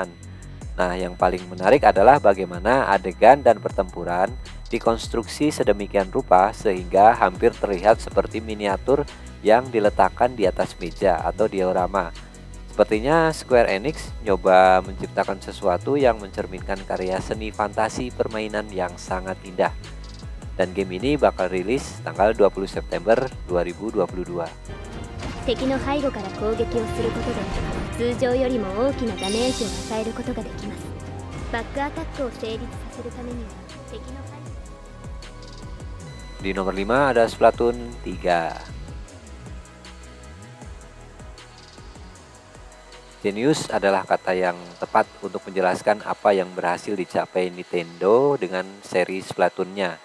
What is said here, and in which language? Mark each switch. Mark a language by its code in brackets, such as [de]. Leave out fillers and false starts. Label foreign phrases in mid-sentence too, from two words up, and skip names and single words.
[id] Nah, yang paling menarik adalah bagaimana adegan dan pertempuran dikonstruksi sedemikian rupa sehingga hampir terlihat seperti miniatur yang diletakkan di atas meja atau diorama. Sepertinya Square Enix nyoba menciptakan sesuatu yang mencerminkan karya seni fantasi permainan yang sangat indah. Dan game ini bakal rilis tanggal 20 September 2022. [ja] 敵の背後から攻撃をすることで通常よりも大きなダメージを与えることができます。バックアタックを成立させるためには敵の背後 [id] Di nomor 5 ada Splatoon 3. Genius adalah kata yang tepat untuk menjelaskan apa yang berhasil dicapai Nintendo dengan seri Splatoon-nya.